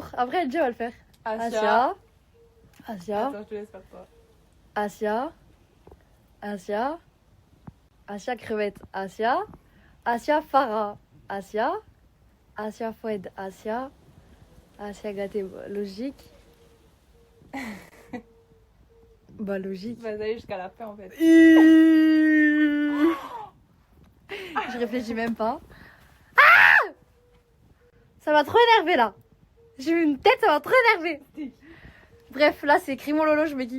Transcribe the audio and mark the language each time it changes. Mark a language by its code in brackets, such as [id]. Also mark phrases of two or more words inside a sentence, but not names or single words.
[fr] Après Elja va le faire. Asia. Asia. Attends, je te laisse faire toi. Asia. Asia. Asia crevette. Asia. Asia Farah. Asia. Asia Foued. Asia. Asia gâté. Logique. Bah logique. Vas aller jusqu'à la fin en fait. Je réfléchis même pas. Ah, ça m'a trop énervé là. J'ai eu une tête, ça m'a trop énervé. Bref, là c'est Crimo Lolo, je mets qui?